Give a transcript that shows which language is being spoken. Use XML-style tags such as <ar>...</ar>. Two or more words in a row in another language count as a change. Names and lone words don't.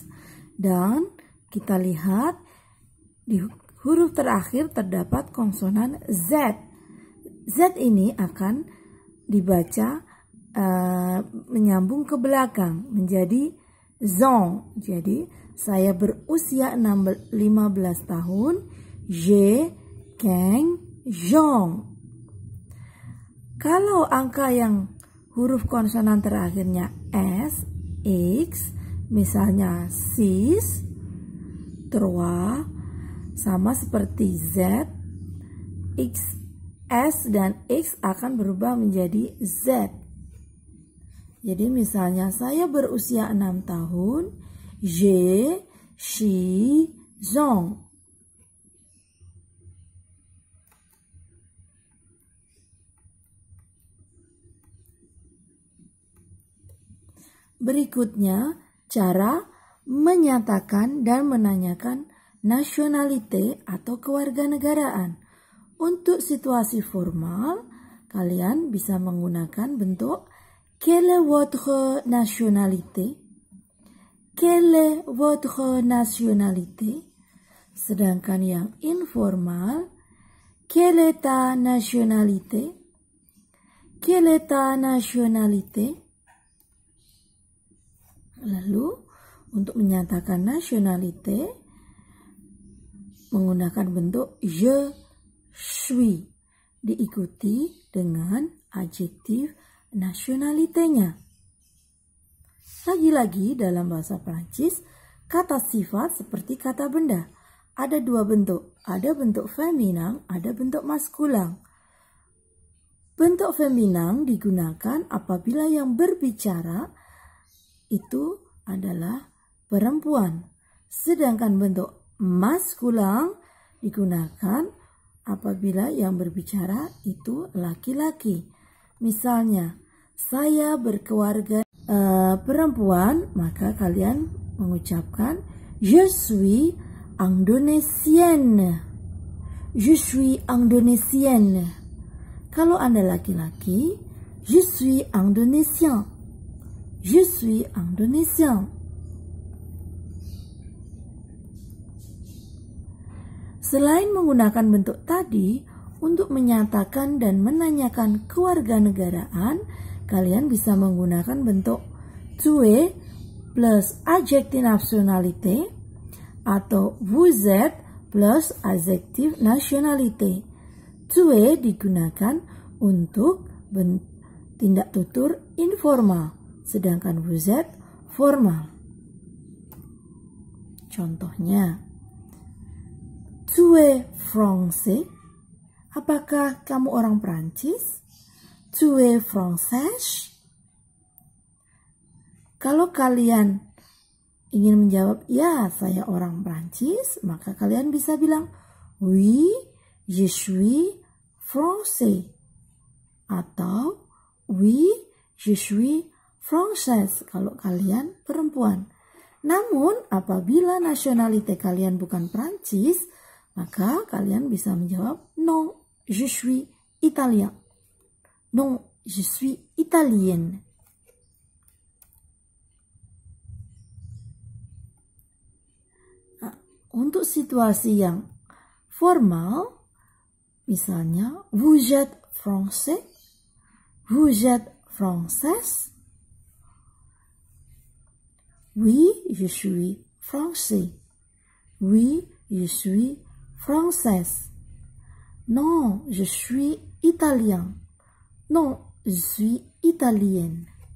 <id>Dan kita lihat di huruf terakhir terdapat konsonan Z. Z ini akan dibaca menyambung ke belakang menjadi zong. Jadi saya berusia 15 tahun.</id> <fr>J'ai 15 ans.</fr> <id>Kalau angka yang huruf konsonan terakhirnya S, X, misalnya 6, 3, sama seperti Z, X, S dan X akan berubah menjadi Z. Jadi misalnya saya berusia 6 tahun,</id> <fr>j'ai 6 ans.</fr> <id>Berikutnya, cara menyatakan dan menanyakan nasionalite atau kewarganegaraan. Untuk situasi formal, kalian bisa menggunakan bentuk</id> <fr>Quelle est votre nationalité? Quelle est votre nationalité?</fr> <id>Sedangkan yang informal,</id> <fr>quelle est ta nationalité? Quelle est ta nationalité?</fr> <id>Lalu, untuk menyatakan nationalité, menggunakan bentuk</id> <fr>je suis,</fr> <id>diikuti dengan adjektif nationalité-nya. Lagi-lagi dalam bahasa Prancis, kata sifat seperti kata benda. Ada dua bentuk, ada bentuk feminang, ada bentuk maskulang. Bentuk feminang digunakan apabila yang berbicara itu adalah perempuan. Sedangkan bentuk maskulang digunakan apabila yang berbicara itu laki-laki. Misalnya, saya berkeluarga perempuan, maka kalian mengucapkan</id> <fr>je suis indonesienne. Je suis indonesienne.</fr> <id>Kalau Anda laki-laki,</id> <fr>je suis indonésien. Je suis indonésien.</fr> <id>Selain menggunakan bentuk tadi untuk menyatakan dan menanyakan kewarganegaraan, kalian bisa menggunakan bentuk</id> <fr>tu es</fr> <id>plus</id> <fr>adjectif nationalité</fr> <id>atau</id> <fr>vous êtes</fr> <id>plus</id> <fr>adjectif nationalité. Tu es</fr> <id>digunakan untuk tindak tutur informal, sedangkan</id> <fr>vous êtes</fr> <id>formal. Contohnya,</id> <fr>tu es français?</fr> <id>Apakah kamu orang Prancis?</id> <fr>Tu es française?</fr> <id>Kalau kalian ingin menjawab, ya saya orang Prancis, maka kalian bisa bilang,</id> <fr>oui, je suis français. Atau, oui, je suis française,</fr> <id>kalau kalian perempuan. Namun, apabila nasionalitas kalian bukan Prancis, maka kalian bisa menjawab,</id> <fr>non, je suis italien. Non, je suis italienne.</fr> <id>Nah, untuk situasi yang formal, misalnya,</id> <fr>vous êtes français, vous êtes française. Oui, je suis français. Oui, je suis française. Non, je suis italien. Non, je suis italienne.</fr>